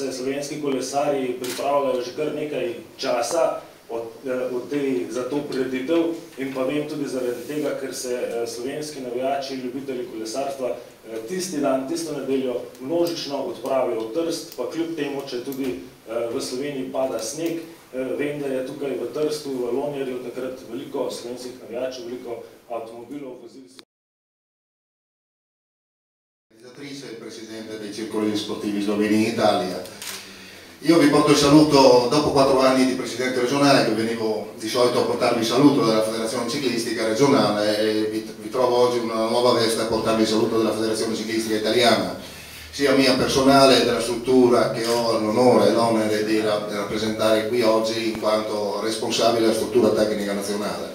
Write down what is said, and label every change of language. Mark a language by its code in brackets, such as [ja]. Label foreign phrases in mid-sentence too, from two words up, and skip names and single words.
[sl] se slovenski kolesarji pripravljajo že kar nekaj časa za to prireditev in pa vem tudi zaradi tega, ker se slovenski navijači, ljubitelji kolesarstva tisti dan, tisto nedeljo množično odpravijo v Trst, pa kljub temu, če tudi v Sloveniji pada sneg, vem, da je tukaj v Trstu, v Lonjerju takrat veliko slovenskih navijačev, veliko avtomobilov, vozil. [it] Organizzatrice e presidente dei circoli sportivi sloveni in Italia. Io vi porto il saluto dopo 4 anni di presidente regionale, che venivo di solito a portarvi il saluto della Federazione Ciclistica Regionale, e vi trovo oggi in una nuova veste a portarvi il saluto della Federazione Ciclistica Italiana, sia mia personale della struttura che ho l'onore e l'onere di rappresentare qui oggi in quanto responsabile della struttura tecnica nazionale.